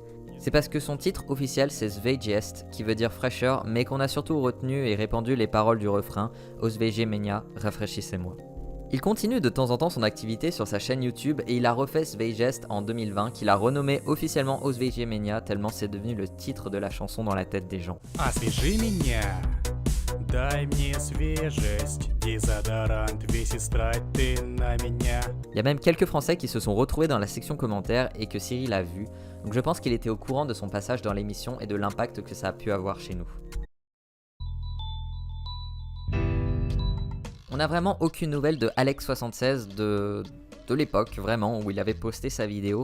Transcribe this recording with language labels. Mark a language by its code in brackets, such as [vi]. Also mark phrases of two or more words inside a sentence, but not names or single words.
[fr] C'est parce que son titre officiel c'est Svejest, qui veut dire fraîcheur, mais qu'on a surtout retenu et répandu les paroles du refrain Osvejemenia, rafraîchissez-moi. Il continue de temps en temps son activité sur sa chaîne YouTube et il a refait Svejest en 2020 qu'il a renommé officiellement Osvejemenia tellement c'est devenu le titre de la chanson dans la tête des gens. [ru] Дай мне свежесть, дезодорант, весь истрать ты на меня. [fr] Il y a même quelques Français qui se sont retrouvés dans la section commentaires et que Cyril a vu, donc je pense qu'il était au courant de son passage dans l'émission et de l'impact que ça a pu avoir chez nous. On n'a vraiment aucune nouvelle de Alex76 de l'époque, vraiment, où il avait posté sa vidéo.